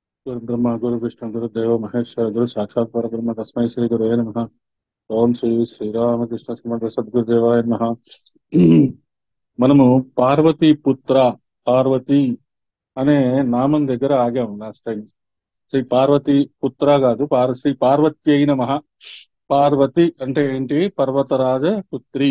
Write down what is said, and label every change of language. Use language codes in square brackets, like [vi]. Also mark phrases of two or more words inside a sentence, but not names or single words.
[sa] गुरु ब्रह्मा गुरु विष्णु गुरु देव महेश्वर गुरु साक्षात् परब्रह्म तस्मै श्री गुरवे नमः। ఓం శ్రీ శ్రీరామకృష్ణ సమర్థ సద్గురుదేవాయ నమః. [te] మనము పార్వతీ పుత్ర పార్వతి అనే నామం దగ్గర ఆగాము [en] last time. [te] శ్రీ పార్వతి పుత్ర కాదు, శ్రీ పార్వతి అయిన మహా. పార్వతి అంటే ఏంటి? పర్వతరాజ పుత్రి.